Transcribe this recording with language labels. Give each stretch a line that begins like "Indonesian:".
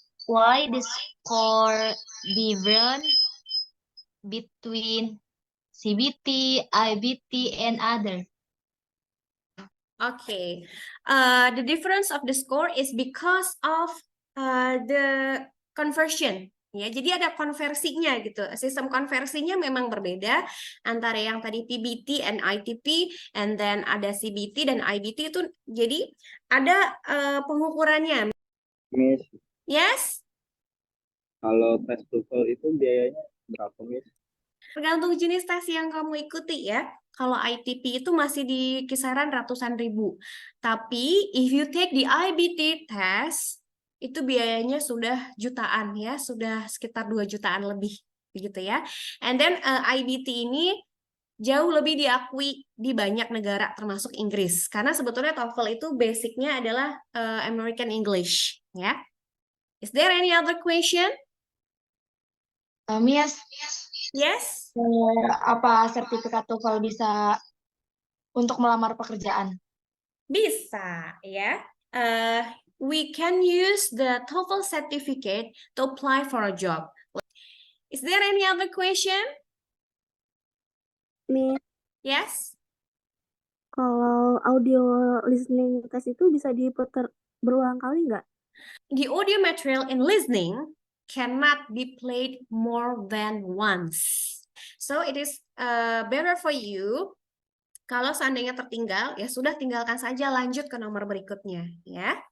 English: why the score different between CBT, IBT, and other. Okay. The difference of the score is because of the conversion.
Indonesian: Ya, jadi ada konversinya gitu. Sistem konversinya memang berbeda antara yang tadi PBT
English: and ITP, and then
Indonesian: ada CBT dan IBT itu. Jadi ada pengukurannya.
English: Miss, Yes?
Indonesian: kalau tes TOEFL itu biayanya berapa, Miss? Tergantung jenis tes yang kamu ikuti ya. Kalau ITP itu masih di kisaran ratusan ribu. Tapi
English: if you take the IBT test,
Indonesian: itu biayanya sudah jutaan ya, sudah sekitar 2 jutaan lebih begitu ya.
English: And then
Indonesian: IBT ini jauh lebih diakui di banyak negara termasuk Inggris. Karena sebetulnya TOEFL itu basicnya adalah American English ya.
English: Is there any other question? Miss, Yes?
Indonesian: apa sertifikat TOEFL bisa untuk melamar pekerjaan? Bisa ya.
English: We can use the TOEFL certificate to apply for a job. Is there any other question? Miss, Yes?
Indonesian: kalau audio listening test itu bisa diputar berulang kali nggak?
English: The audio material in listening cannot be played more than once. So it is better for you
Indonesian: kalau seandainya tertinggal, ya sudah tinggalkan saja, lanjut ke nomor berikutnya ya.